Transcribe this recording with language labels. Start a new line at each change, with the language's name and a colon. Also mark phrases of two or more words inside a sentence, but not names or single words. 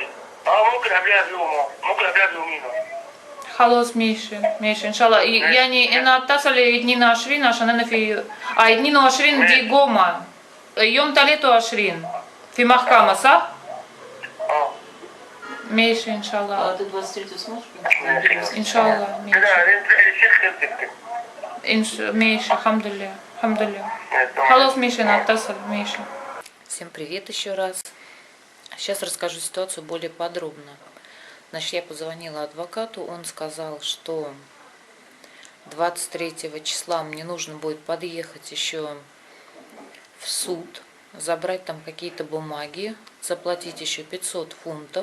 Arabic: ممكن قبلها بيوم ممكن قبلها بيومين. خلاص ماشي إن شاء الله يعني أنا أتصل 22 عشان أنا في 22 دي جمعة يوم 23 في محكمة صح؟ ماشي إن شاء الله.
Russian: Ты 23 сможешь?
Arabic: إن شاء الله ماشي. كده تروحي للشيخ خدتك. ماشي الحمد لله. خلاص ماشي أنا أتصل ماشي.
Russian: Всем привет еще раз. Сейчас расскажу ситуацию более подробно. Значит, я позвонила адвокату, он сказал, что 23 числа мне нужно будет подъехать еще в суд, забрать там какие-то бумаги, заплатить еще 500 фунтов.